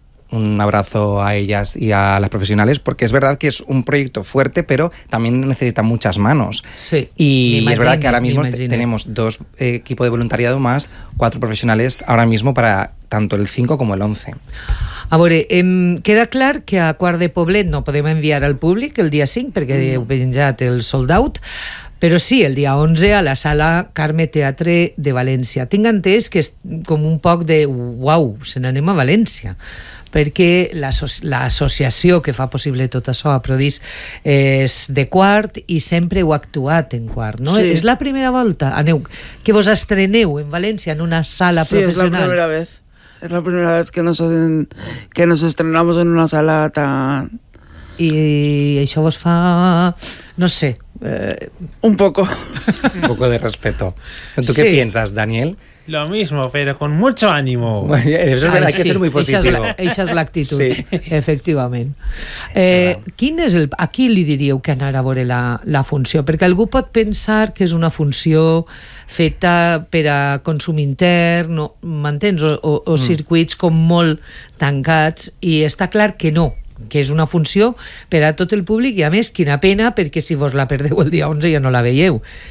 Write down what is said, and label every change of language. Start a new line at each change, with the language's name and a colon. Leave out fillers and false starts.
Spanish: Un abrazo a ellas y a las profesionales, porque es verdad que es un proyecto fuerte, pero también necesita muchas manos. Sí, y imagine, es verdad que ahora mismo tenemos dos equipos de voluntariado más, cuatro profesionales ahora mismo para tanto el 5 como el 11.
Catalan: A veure, queda clar que a Quart de Poblet no podem enviar al públic el dia 5 perquè heu penjat el sold out, però sí, el dia 11 a la sala Carme Teatre de València. Tinc entès que és com un poc de uau, se n'anem a València, perquè l'associació que fa possible tot això a Prodis és de Quart i sempre heu actuat en Quart, no? Sí. És la primera volta, aneu, que vos estreneu en València en una sala sí, professional. Sí, és la primera vegada.
Spanish: Es la primera vez que nos hacen, que nos estrenamos en una sala tan... Y eso vos fa... No sé. Un poco. Un poco de respeto. ¿Tú sí. qué piensas, Daniel? Lo mismo, pero con mucho ánimo. Eso es verdad, hay que ser muy positivo. Esa es la actitud, sí. Efectivamente. ¿Quién es el,
Catalan: a qui li diríeu que anara a veure la funció? Perquè algú pot pensar que és una funció feta per a consum intern, m'entens? O circuits com molt tancats, i està clar que no, que és una funció per a tot el públic, i a més, quina pena, perquè si vos la perdeu el dia 11 ja no la veieu.